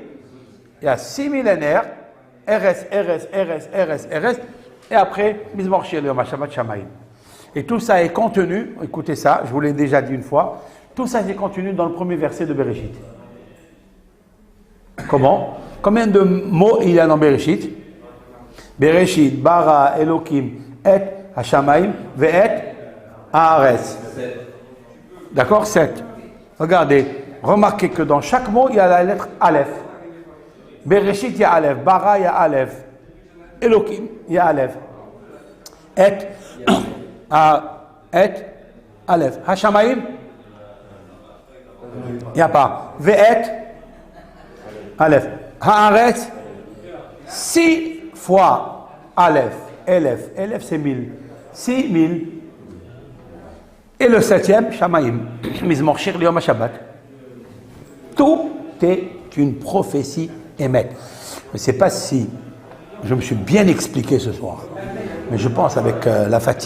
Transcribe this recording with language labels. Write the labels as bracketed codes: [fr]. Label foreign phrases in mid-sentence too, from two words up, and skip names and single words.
[fr] Il y a 6 millénaires, RS, et après, [he] מזמור שיר ליום שבת שמים. [fr] Et tout ça est contenu, écoutez ça, je vous l'ai déjà dit une fois, tout ça est contenu dans le premier verset de Bereshit. Comment? Combien de mots il y a dans Bereshit? [he] בראשית, ברא, אלקים, את, השמים, ואת, הארץ. [fr] D'accord? 7. Regardez, remarquez que dans chaque mot, il y a la lettre Aleph. Bereshit, il y a Aleph. Bara, il y a Aleph. Elokim, il y a Aleph. Et, Aleph. Hashamayim, il n'y a pas. Ve'et, Aleph. Haaretz, 6 fois Aleph. Elef, c'est 1000. 6000. Et le 7e, Shamayim. [he] מזמור שיר ליום שבת. [fr] Tout est une prophétie émette. Je ne sais pas si je me suis bien expliqué ce soir, mais je pense avec la fatigue.